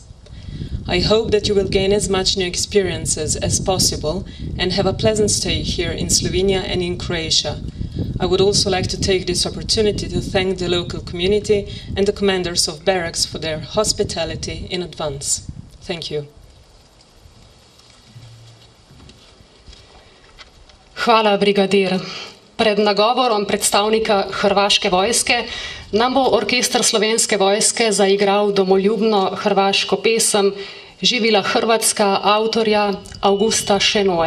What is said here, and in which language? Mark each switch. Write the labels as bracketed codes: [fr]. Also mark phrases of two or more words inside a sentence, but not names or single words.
[en] I hope that you will gain as much new experiences as possible and have a pleasant stay here in Slovenia and in Croatia. I would also like to take this opportunity to thank the local community and the commanders of barracks for their hospitality in advance. Thank you. [sl] Hvala, brigadir. Pred nagovorom predstavnika Hrvaške vojske nam bo orkester Slovenske vojske zaigral domoljubno hrvaško pesem Živila Hrvatska avtorja Augusta Šenoe.